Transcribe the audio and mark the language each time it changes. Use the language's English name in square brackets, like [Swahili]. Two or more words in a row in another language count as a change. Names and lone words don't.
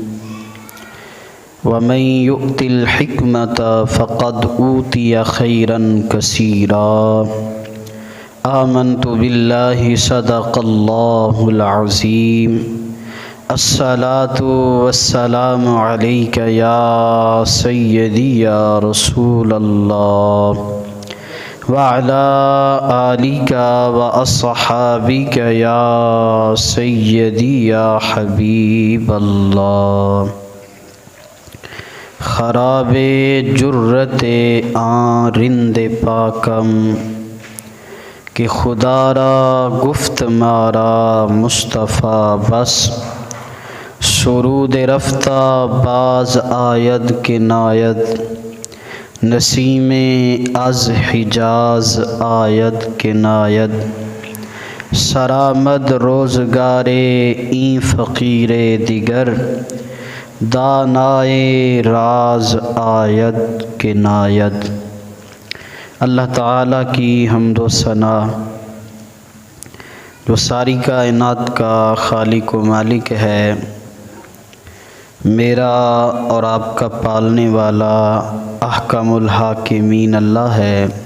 [Arabic] ومن یؤت الحکمة فقد اوتی خیرا کثیرا آمنت باللہ صدق اللہ العظیم الصلاة والسلام علیک یا سیدی یا رسول اللہ وعلی آلک واصحابک یا سیدی یا حبیب اللہ [Persian] خراب جرت آن رند پاکم کہ خدا را گفت مارا مصطفیٰ بس سرود رفتہ باز آید کہ ناید نسیم از حجاز آید کہ ناید سرآمد روزگار این فقیر دیگر دانائے راز آید کہ ناید۔ [Urdu] اللہ تعالیٰ کی حمد و ثنا جو ساری کائنات کا خالق و مالک ہے، میرا اور آپ کا پالنے والا [Arabic] احکم الحاکمین [Urdu] اللہ ہے۔